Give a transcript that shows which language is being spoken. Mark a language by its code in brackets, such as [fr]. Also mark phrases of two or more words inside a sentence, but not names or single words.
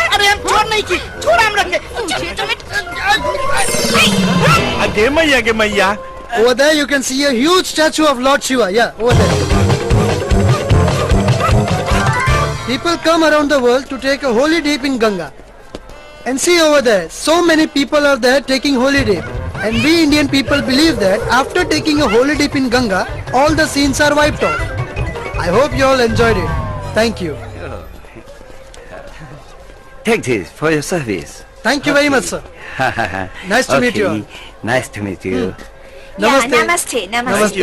[hi] अरे हम चोर नहीं की, छोड़ हम रखे। आगे मैया के मैया। [en] Over there you can see a huge statue of Lord Shiva. Yeah, over there. People come around the world to take a holy dip in Ganga. And see over there, so many people are there taking holy dip. And we Indian people believe that after taking a holy dip in Ganga, all the sins are wiped off. I hope you all enjoyed it. Thank you. Take this for your service. Thank you very much, sir. Nice to meet you all. Nice to meet you. [hi] नमस्ते। नमस्ते नमस्ते।